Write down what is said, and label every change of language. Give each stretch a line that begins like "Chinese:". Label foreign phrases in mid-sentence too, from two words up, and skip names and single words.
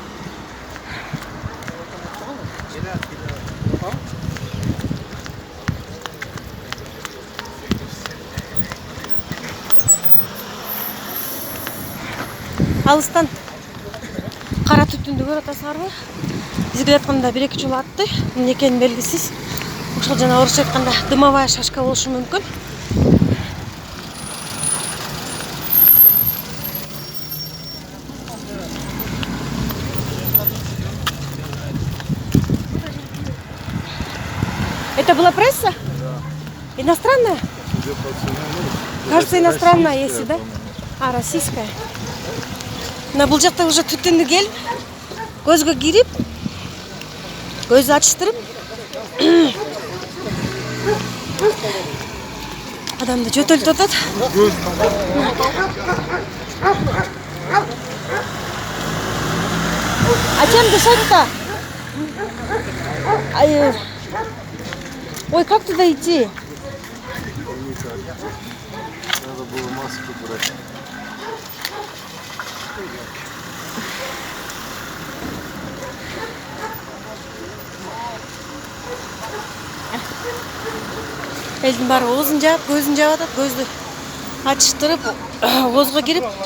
Kyrgyz: Алыстан кара түтүндү көрүп атасыңарбы? Биз келатканда 1-2 жолу атты. Эмне экени белгисиз. Ошол жана орусча айтканда
Russian: дымовая шашка
Kyrgyz: болушу мүмкүн.
Russian: Это была пресса? Да. Иностранная? Кажется, иностранная, если, да? А, российская.
Kyrgyz: На бул жакта уже түтүндү келип, көзгө кирип, көздү ачыштырып, адамды жөтөлтүп атат.
Russian: А чем дышать-то? Ой, как туда идти? Надо было маску брать.
Kyrgyz: Элдин баары оозун жаап, көзүн жаап атат, көздү ачыштырып, оозго кирип.